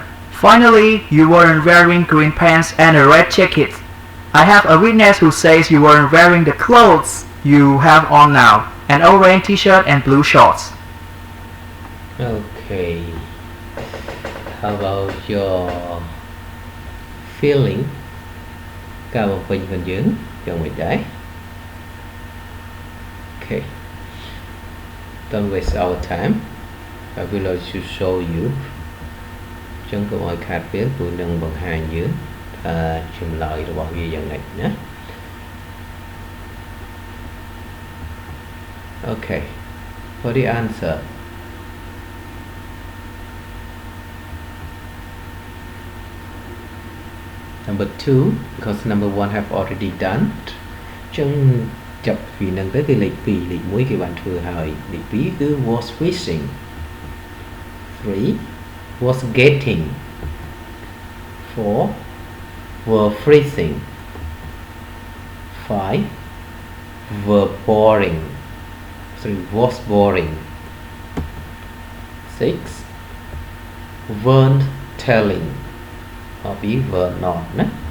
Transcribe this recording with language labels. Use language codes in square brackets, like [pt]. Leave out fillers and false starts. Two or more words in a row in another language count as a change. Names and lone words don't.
[en] Finally, you weren't wearing green pants and a red jacket. I have a witness who says you weren't wearing the clothes you have on now, an orange t-shirt and blue shorts. Okay how about your feeling [km] ការបំពេញខ្លួនយើងយ៉ាងម៉េចដែរ [en] Okay don't waste our time I will like to show you [km] ចឹងកុំឲ្យខាតពេលព្រោះនឹងបង្ហាញយើងចម្លើយរបស់វាយ៉ាងម៉េចណា [en] Okay for the answer number 2 because number 1 have already done [km] ចឹងចាប់ពីនឹងទៅគឺលេខ2លេខ1គេបានធ្វើហើយលេខ2គឺ [en] was fishing 3 was getting 4 were freezing 5 were boring 3 was boring 6 weren't telling or we were not ណា